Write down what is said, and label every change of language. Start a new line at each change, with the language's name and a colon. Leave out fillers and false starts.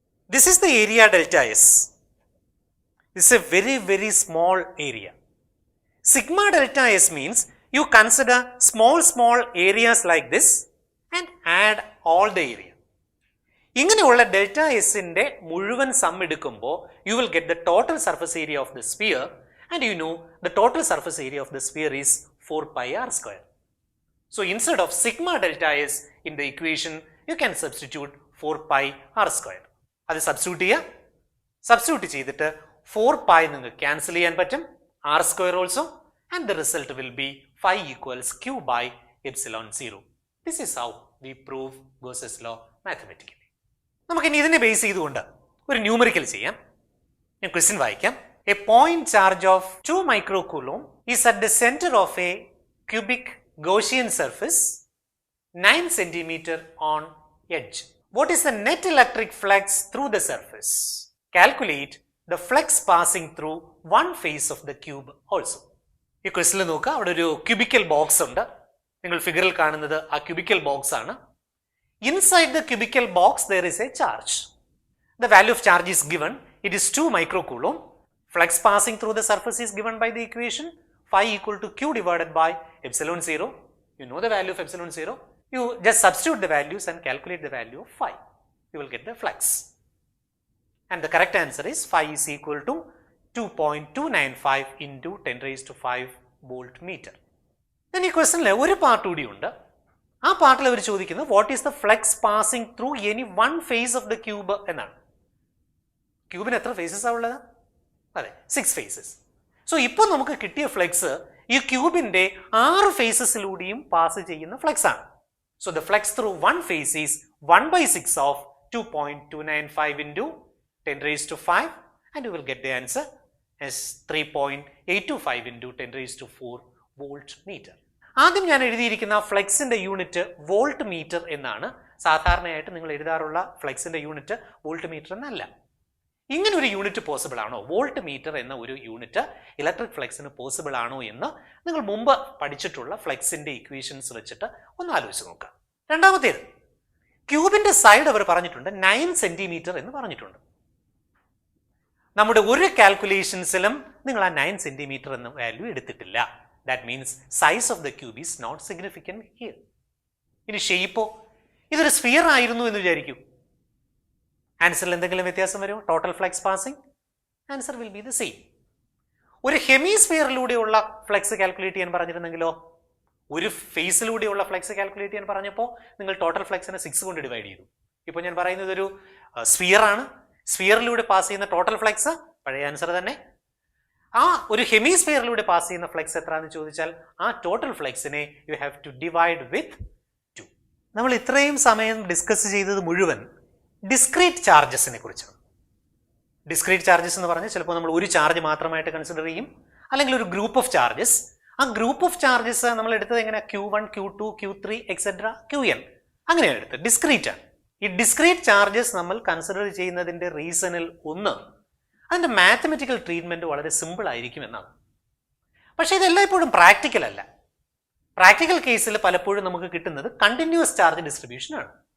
English: This is the area delta s. This is a very, very small area. Sigma delta s means you consider small areas like this and add all the area.
Malayalam: ഇങ്ങനെയുള്ള delta എസിന്റെ മുഴുവൻ some എടുക്കുമ്പോൾ
English: You will get the total surface area of the sphere and you know the total surface area of the sphere is 4πr square. So instead of sigma delta s in the equation, you can substitute 4πr square.
Malayalam: അത് substitute ചെയ്തിട്ട് 4π നിങ്ങൾക്ക് cancel ചെയ്യാൻ പറ്റും.
English: r square also and the result will be phi equals q by epsilon 0. This is how we prove Gauss's law mathematically.
Malayalam: നമുക്കിനി ഇതിനെ base ചെയ്തുകൊണ്ട് ഒരു numerical ചെയ്യാം. ഞാൻ ക്വസ്റ്റ്യൻ വായിക്കാം.
English: A point charge of 2 microcoulomb is at the center of a cubic Gaussian surface 9 cm on edge. What is the net electric flux through the surface? Calculate the flux passing through one face of the cube also.
Malayalam: ഈ ക്വസ്റ്റ്യനിൽ നോക്കുക, അവിടെ ഒരു cubical box ഉണ്ട്. നിങ്ങൾ ഫിഗറിൽ കാണുന്നത് ആ ക്യൂബിക്കൽ ബോക്സ് ആണ്.
English: Inside the cubical box there is a charge. The value of charge is given. It is 2 microcoulomb. Flux passing through the surface is given by the equation phi equal to q divided by epsilon 0. You know the value of epsilon 0. You just substitute the values and calculate the value of phi. You will get the flux. And the correct answer is phi is equal to 2.295 into 10 raised to 5 volt meter. Then
Malayalam: ഈ ക്വസ്റ്റനിൽ ഒരു part കൂടി ഉണ്ട്. ആ പാർട്ടിൽ അവർ ചോദിക്കുന്നത്
English: what is the flux passing through any one face of the cube
Malayalam: എന്നാണ്. ക്യൂബിന് എത്ര faces ആണ് ഉള്ളത്? അതെ, 6 ഫേസസ്. സോ ഇപ്പോൾ നമുക്ക് കിട്ടിയ ഫ്ലക്സ് ഈ ക്യൂബിന്റെ 6 ഫേസസിലൂടെയും പാസ് ചെയ്യുന്ന ഫ്ലക്സ് ആണ്.
English: So the flux through one face is 1/6 of 2.295 into 10 raised to 5 and you will get the answer as 3.825 into 10 raised to 4 volt meter.
Malayalam: ആദ്യം ഞാൻ എഴുതിയിരിക്കുന്ന ഫ്ലെക്സിന്റെ യൂണിറ്റ് വോൾട്ട് മീറ്റർ എന്നാണ്. സാധാരണയായിട്ട് നിങ്ങൾ എഴുതാറുള്ള ഫ്ലെക്സിന്റെ യൂണിറ്റ് വോൾട്ട് മീറ്റർ എന്നല്ല. ഇങ്ങനെ ഒരു യൂണിറ്റ് പോസിബിൾ ആണോ, വോൾട്ട് മീറ്റർ എന്ന ഒരു യൂണിറ്റ് ഇലക്ട്രിക് ഫ്ലെക്സിന് പോസിബിൾ ആണോ എന്ന് നിങ്ങൾ മുമ്പ് പഠിച്ചിട്ടുള്ള ഫ്ലെക്സിന്റെ ഇക്വേഷൻസ് വെച്ചിട്ട് ഒന്ന് ആലോചിച്ച് നോക്കാം. രണ്ടാമത്തേത്, ക്യൂബിന്റെ സൈഡ് അവർ പറഞ്ഞിട്ടുണ്ട് 9 സെന്റിമീറ്റർ എന്ന് പറഞ്ഞിട്ടുണ്ട്. നമ്മുടെ ഒരു കാൽക്കുലേഷൻസിലും നിങ്ങൾ ആ 9 സെന്റിമീറ്റർ എന്ന വാല്യൂ എടുത്തിട്ടില്ല.
English: That means size of the cube is not significant here.
Malayalam: ഇനി ഷേപ്പോ, ഇതൊരു സ്ഫിയർ ആയിരുന്നു എന്ന് വിചാരിക്കൂ. ആൻസറിൽ എന്തെങ്കിലും വ്യത്യാസം വരുമോ?
English: Total flux passing answer will be the same.
Malayalam: ഒരു ഹെമിസ്ഫിയറിലൂടെയുള്ള ഫ്ലക്സ് കാൽക്കുലേറ്റ് ചെയ്യാൻ പറഞ്ഞിരുന്നെങ്കിലോ, ഒരു ഫേസിലൂടെയുള്ള ഫ്ലക്സ് കാൽക്കുലേറ്റ് ചെയ്യാൻ പറഞ്ഞപ്പോൾ നിങ്ങൾ ടോട്ടൽ ഫ്ലക്സിനെ 6 കൊണ്ട് ഡിവൈഡ് ചെയ്തു. ഇപ്പോൾ ഞാൻ പറയുന്നത് ഒരു സ്ഫിയർ ആണ്. സ്ഫിയറിലൂടെ പാസ് ചെയ്യുന്ന ടോട്ടൽ ഫ്ലക്സ് പഴയ ആൻസർ തന്നെ. ആ ഒരു ഹെമിസ്ഫിയറിലൂടെ പാസ് ചെയ്യുന്ന ഫ്ലക്സ് എത്ര എന്ന് ചോദിച്ചാൽ ആ total ഫ്ലക്സിനെ
English: You have to divide with 2.
Malayalam: നമ്മൾ ഇത്രയും സമയം ഡിസ്കസ് ചെയ്തത് മുഴുവൻ ഡിസ്ക്രീറ്റ് ചാർജസിനെ കുറിച്ചാണ്. ഡിസ്ക്രീറ്റ് ചാർജസ് എന്ന് പറഞ്ഞാൽ ചിലപ്പോൾ നമ്മൾ ഒരു ചാർജ് മാത്രമായിട്ട് കൺസിഡർ ചെയ്യും, അല്ലെങ്കിൽ ഒരു ഗ്രൂപ്പ് ഓഫ് ചാർജസ്. ആ ഗ്രൂപ്പ് ഓഫ് ചാർജസ് നമ്മൾ എടുത്തത് എങ്ങനെ? Q1, Q2, Q3 etcetera Qn അങ്ങനെയാണ് എടുത്തത്. ഡിസ്ക്രീറ്റ് ആണ്. ഈ ഡിസ്ക്രീറ്റ് ചാർജസ് നമ്മൾ കൺസിഡർ ചെയ്യുന്നതിന്റെ റീസണിൽ ഒന്ന് അതിൻ്റെ മാത്തമെറ്റിക്കൽ ട്രീറ്റ്മെൻറ്റ് വളരെ സിമ്പിൾ ആയിരിക്കും എന്നാണ്. പക്ഷേ ഇതെല്ലാം ഇപ്പോഴും പ്രാക്ടിക്കൽ അല്ല. പ്രാക്ടിക്കൽ കേസിൽ പലപ്പോഴും നമുക്ക് കിട്ടുന്നത് കണ്ടിന്യൂസ് ചാർജ് ഡിസ്ട്രിബ്യൂഷൻ ആണ്.